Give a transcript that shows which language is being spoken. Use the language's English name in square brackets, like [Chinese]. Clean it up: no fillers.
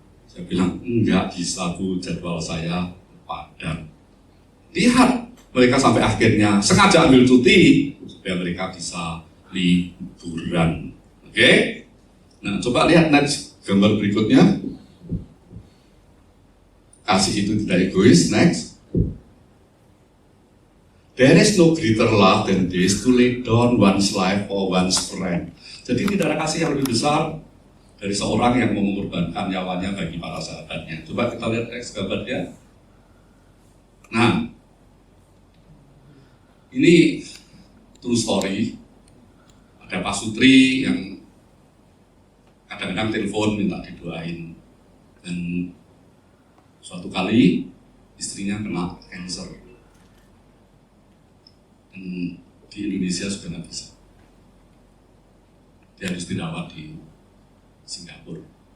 [Indonesian] Saya bilang, enggak bisa Bu, jadwal saya padat. Lihat, mereka sampai akhirnya sengaja ambil cuti, supaya mereka bisa liburan. Oke? Nah, coba lihat next. Gambar berikutnya, kasih itu tidak egois. [English] Next, there is no greater love than this, to lay down one's life for one's friend. [Indonesian] Jadi tidak ada kasih yang lebih besar dari seorang yang mau mengorbankan nyawanya bagi para sahabatnya. Coba kita lihat next gambarnya. Nah, ini [English] true story. [Indonesian] Ada Pak Sutri yang kadang-kadang telepon minta didoain, dan suatu kali istrinya kena cancer, dan di Indonesia sudah nggak bisa, dia harus dirawat di Singapura.